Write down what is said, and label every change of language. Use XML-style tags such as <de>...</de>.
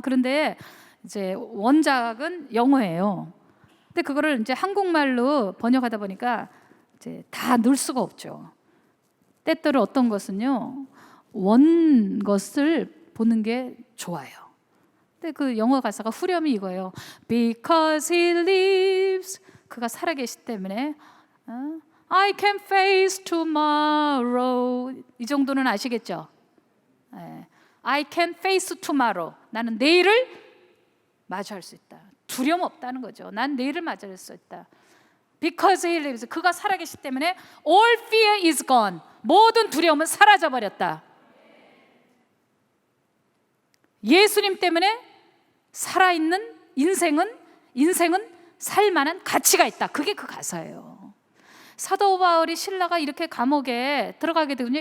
<ko>그런데 이제 원작은 영어예요. 근데 그거를 이제 한국말로 번역하다 보니까 이제 다 넣을 수가 없죠. 때때로 어떤 것은요, 원 것을 보는 게 좋아요. 근데 그 영어 가사가 후렴이 이거예요.</ko> <en>Because he lives.</en> <ko>그가 살아계시기 때문에</ko> <en>I can face tomorrow.</en> <ko>이 정도는 아시겠죠?</ko> <en>I can face tomorrow.</en> <ko>나는 내일을 마주할 수 있다. 두려움 없다는 거죠. 난 내일을 맞이할 수 있다.</ko> <en>Because he lives.</en> <ko>그가 살아계시기 때문에</ko> <en>all fear is gone.</en> <ko>모든 두려움은 사라져버렸다. 예수님 때문에 살아있는 인생은 살만한 가치가 있다. 그게 그 가사예요. 사도 바울이 신라가 이렇게 감옥에 들어가게 되군요.</ko>